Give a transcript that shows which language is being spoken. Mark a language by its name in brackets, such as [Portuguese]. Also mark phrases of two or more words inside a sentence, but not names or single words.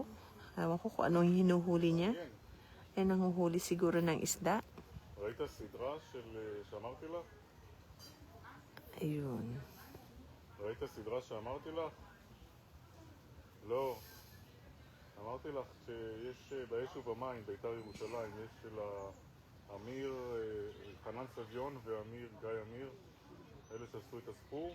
[Filipino] Ewan ko kung anong hinuhuli niya. Ay nanguhuli siguro ng isda. [Hebrew] ראית סדרה שאמרתי לך? [Filipino] Ayun. [Hebrew] ראית סדרה שאמרתי לך? לא. אמרתי לך שיש באש ובמים, בית"ר ירושלים, יש של אמיר, חנן סביון ואמיר, גיא אמיר, אלה שעשו את הספור.